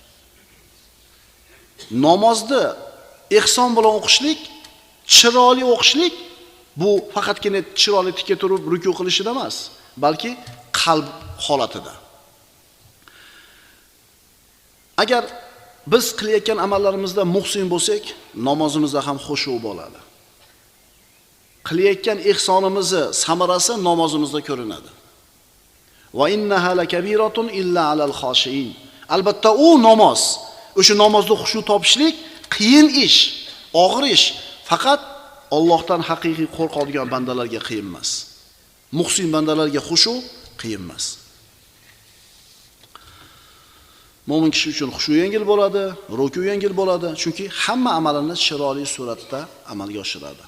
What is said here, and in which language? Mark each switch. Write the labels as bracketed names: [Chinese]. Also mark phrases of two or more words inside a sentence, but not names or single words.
[Uzbek] Namozni ihson bilan o'qishlik, chiroyli o'qishlik bu faqatgina chiroyli tikka turib ruku qilishida emas, balki qalb holatida. Agar biz qilayotgan amallarimizda muhsin bo'lsak, namozimizda ham xushu bo'ladi. Qilayotgan ihsonimizni samarasi namozimizda ko'rinadi. [Arabic] وإنها لكبيرة إلا على الخاشعين. [Uzbek] Albatta u namoz, o'sha namozda xushu topishlik qiyin ish, og'ir ish. Faqat Allohdan haqiqiy qo'rqadigan bandalarga qiyin emas. Muhsin bandalarga xushu qiyin emas. Mo'min kishi uchun xushu yengil bo'ladi, ruku yengil bo'ladi, chunki hamma amalini chiroyli suratda amalga oshiradi.